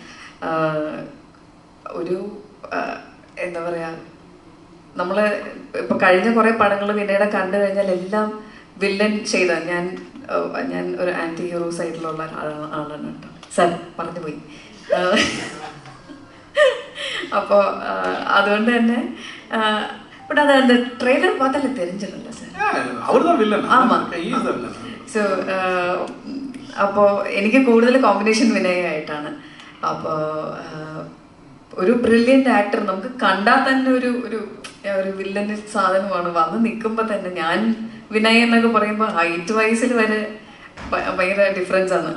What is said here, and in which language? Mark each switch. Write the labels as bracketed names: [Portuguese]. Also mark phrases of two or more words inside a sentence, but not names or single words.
[Malayalam] ഒരു എന്താ പറയുക, നമ്മൾ ഇപ്പോൾ കഴിഞ്ഞ കുറേ പടങ്ങൾ വിനയുടെ കണ്ടു കഴിഞ്ഞാൽ എല്ലാം വില്ലൻ ചെയ്ത ഞാൻ ഒരു ആൻറ്റി ഹീറോ സൈഡിലുള്ള ആളാണ് കേട്ടോ. സാർ പറഞ്ഞു പോയി. അപ്പോൾ അതുകൊണ്ട് തന്നെ [Tamil] பட் அது அந்த ட்ரெய்லர் பார்த்தாலே தெரிஞ்சிடல சார், அவர்தான் வில்லன். ஆமாம். [Malayalam] ஸோ അപ്പോൾ എനിക്ക് കൂടുതൽ കോമ്പിനേഷൻ വിനയായിട്ടാണ്. അപ്പോൾ ഒരു ബ്രില്യൻ്റ് ആക്ടർ നമുക്ക് കണ്ടാൽ തന്നെ ഒരു വില്ലൻ്റെ സാധനമാണ്. വന്ന് നിൽക്കുമ്പോൾ തന്നെ ഞാൻ വിനയ് എന്നൊക്കെ പറയുമ്പോൾ ഹൈറ്റ് വൈസിൽ വരെ ഭയങ്കര ഡിഫറൻസ് ആണ്.